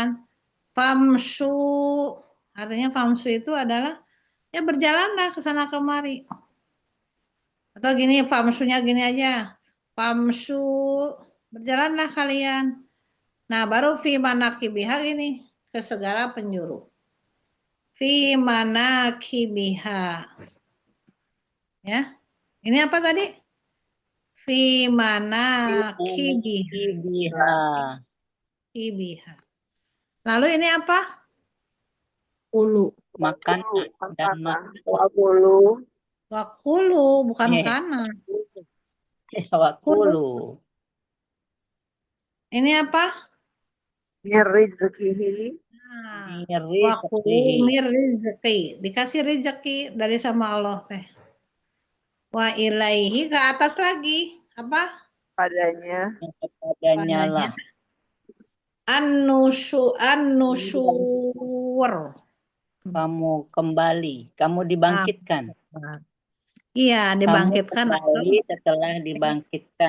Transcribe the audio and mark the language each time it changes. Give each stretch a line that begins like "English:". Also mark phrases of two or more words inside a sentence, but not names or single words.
Indonesian: Famsu artinya famsu itu adalah ya berjalanlah ke sana kemari. Atau gini, famsunya gini aja. Famsu berjalanlah kalian. Nah, baru
Arabic: fi manakibiha
Indonesian: ini ke segala penjuru.
Arabic: Fi manakibiha. Ya.
Indonesian: Ini apa tadi?
Arabic: Fi manakibiha. Kibiha.
Indonesian: Kibiha. Lalu ini apa?
Arabic: Ulu.
Indonesian: Makanan dan
Arabic: Wakulu. Wakulu, bukan Eh. kana. Wakulu.
Indonesian: Ini apa?
Arabic: Min rizkihi.
Indonesian: Nah, Miri
Arabic: wakulu mir rizki.
Indonesian: Dikasih rezeki dari sama Allah teh.
Arabic: Wa ilaihi
Indonesian: ke atas lagi. Apa? Padanya. kepadanya lah.
Arabic: An-nusyur.
Indonesian: Kamu kembali, kamu dibangkitkan. Iya, dibangkitkan. Kamu kembali setelah dibangkitkan.